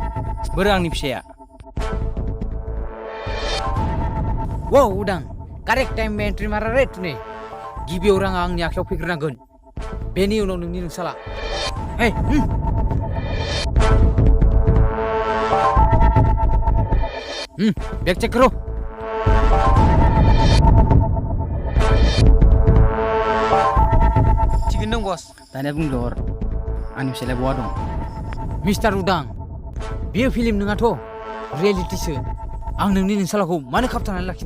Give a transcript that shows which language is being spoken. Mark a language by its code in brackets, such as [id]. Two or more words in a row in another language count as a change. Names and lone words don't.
[brx] बोरो आंनि फिसाया? [en] Wow, Udang. Correct time entry [brx] मारा रे दिनै। गिबियाव राङा आंनि आखायाव फैग्रोनांगोन। बेनि उनाव नोंनि नोंसाला। [en] Hey! Bag check [hi] करो। [brx] थिगैनो दं बस। दानिया बुंदो हर। आंनि फिसालाया बहा दं? मिस्टार उदां, बेयो फिल्म नङाथ', रियेलिटिसो। आं नोंनि नोंसालाखौ मानो खाबथानानै लाखिनो?